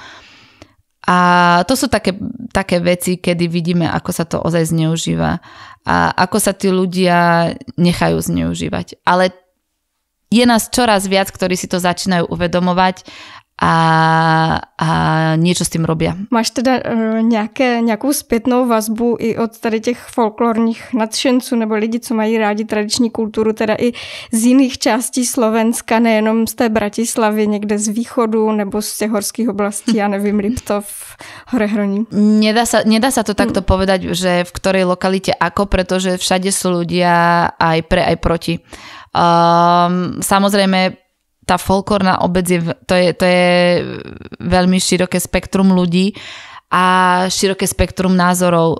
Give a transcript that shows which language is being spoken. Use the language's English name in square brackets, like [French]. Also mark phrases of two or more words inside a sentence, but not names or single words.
[Slovak] A to sú také veci, kedy vidíme, ako sa to ozaj zneužíva a ako sa tí ľudia nechajú zneužívať. Ale je nás čoraz viac, ktorí si to začínajú uvedomovať a niečo s tým robia. [Czech] Máš teda nějakou zpětnou vazbu i od tady těch folklorních nadšenců nebo lidi, co mají rádi tradiční kulturu, teda i z jiných částí Slovenska, nejenom z té Bratislavy, někde z východu nebo z těch horských oblastí, já nevím, Liptov, Horehroní? [Slovak] Nedá sa to takto povedať, že v ktorej lokalite ako, pretože všade sú ľudia aj pre, aj proti. Samozrejme, tá folklórna obec to je veľmi široké spektrum ľudí a široké spektrum názorov.